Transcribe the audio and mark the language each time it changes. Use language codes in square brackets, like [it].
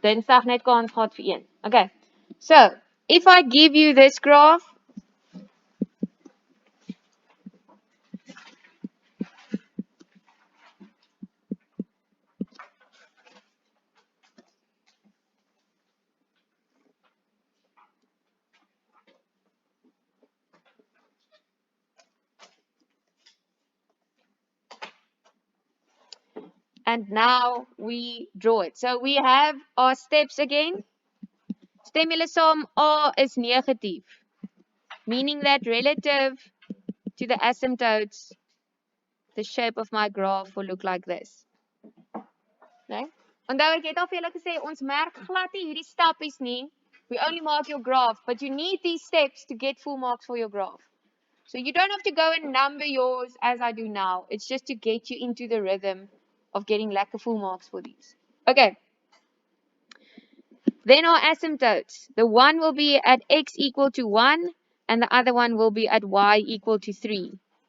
[af] Dinsdag net kans gehad vir een. [en] Okay. So, if I give you this graph, and now we draw it. So we have our steps again. [af] Stem julle saam, A is negatief, [en] meaning that relative to the asymptotes, the shape of my graph will look like this. Okay? [af] Onthou ek het al vir julle gesê ons merk glad nie hierdie stappies nie. [en] We only mark your graph, but you need these steps to get full marks for your graph. So you don't have to go and number yours as I do now. It's just to get you into the rhythm of getting lekker full marks for these. Okay. Then our asymptotes. The one will be at x equal to 1 and the other one will be at y equal to 3.